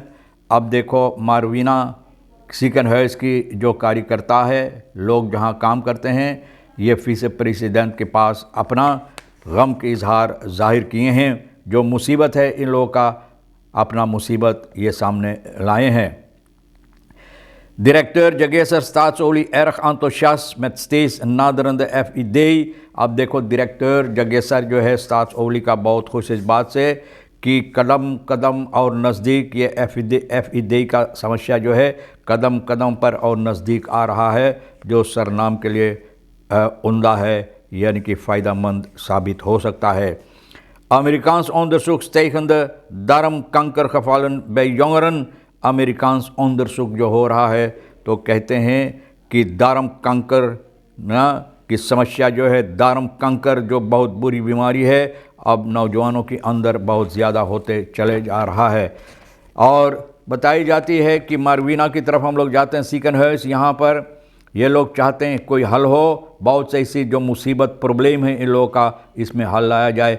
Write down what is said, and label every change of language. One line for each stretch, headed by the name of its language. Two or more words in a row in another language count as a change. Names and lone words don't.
Caribbean Hindustani: अब देखो मार्विना ज़िकनहर्स की जो कार्यकर्ता है, लोग जहां काम करते हैं, ये विसे प्रेसिडेंट के पास अपना गम के इजहार जाहिर किए हैं। जो मुसीबत है, इन लोगों का अपना मुसीबत ये सामने लाए हैं।
Dutch: Directeur Jageser staatsolie erg enthousiast met steeds naderende FID।
Caribbean Hindustani: अब देखो डायरेक्टर जगेसर जो है स्टाट्सओली का बहुत खुश इस बात से कि कदम कदम और नज़दीक ये FID का समस्या जो है कदम कदम पर और नज़दीक आ रहा है, जो सरनाम के लिए उम्दा है, यानी कि फ़ायदेमंद साबित हो सकता है।
Dutch: Amerikaans onderzoek stijgende darmkankergevallen bij jongeren। Amerikaans onderzoek
Caribbean Hindustani: जो हो रहा है, तो कहते हैं कि
Dutch: darm kanker
Caribbean Hindustani: की समस्या जो है,
Dutch: darm kanker
Caribbean Hindustani: जो बहुत बुरी बीमारी है, अब नौजवानों के अंदर बहुत ज़्यादा होते चले जा रहा है। और बताई जाती है कि मार्विना की तरफ हम लोग जाते हैं, ज़िकनहर्स, यहाँ पर ये लोग चाहते हैं कोई हल हो, बहुत से ऐसी जो मुसीबत प्रॉब्लम है इन लोगों का, इसमें हल लाया जाए।